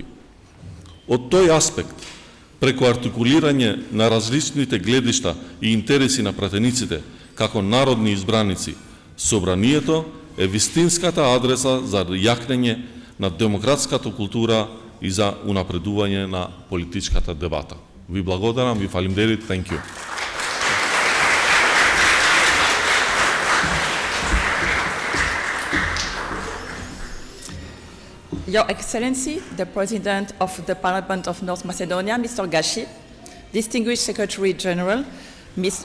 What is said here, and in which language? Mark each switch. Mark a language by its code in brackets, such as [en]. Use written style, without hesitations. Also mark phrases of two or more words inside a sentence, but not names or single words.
[mk] Од тој аспект, преку артикулирање на различните гледишта и интереси на пратениците како народни избраници, собранието е вистинската адреса за јакнење на демократската култура и за унапредување на политичката дебата. Ви благодарам, ви фалимдерит, [en] thank you. Your Excellency, the President of the Parliament of North Macedonia, Mr. Gashi, Distinguished Secretary General, Ms.